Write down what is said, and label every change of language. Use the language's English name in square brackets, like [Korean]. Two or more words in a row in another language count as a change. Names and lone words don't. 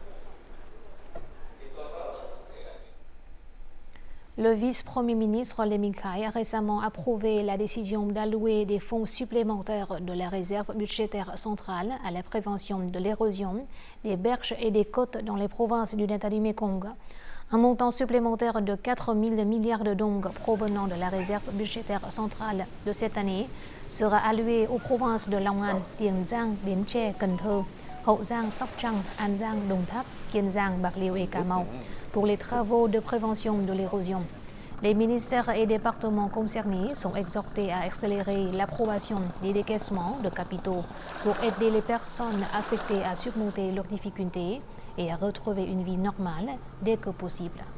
[French] Le vice-premier ministre Lee Min-khae a récemment approuvé la décision d'allouer des fonds supplémentaires de la réserve budgétaire centrale à la prévention de l'érosion des berges et des côtes dans les provinces du delta du Mekong. Un montant supplémentaire de 4 000 milliards de dong provenant de la réserve budgétaire centrale de cette année sera alloué aux provinces de Long An, Tiền Giang, Bến Tre, Cần Thơ, Hậu Giang, Sóc Trăng, An Giang, Đồng Tháp, Kiên Giang, Bạc Liêu et Cà Mau pour les travaux de prévention de l'érosion. Les ministères et départements concernés sont exhortés à accélérer l'approbation des décaissements de capitaux pour aider les personnes affectées à surmonter leurs difficultés et à retrouver une vie normale dès que possible.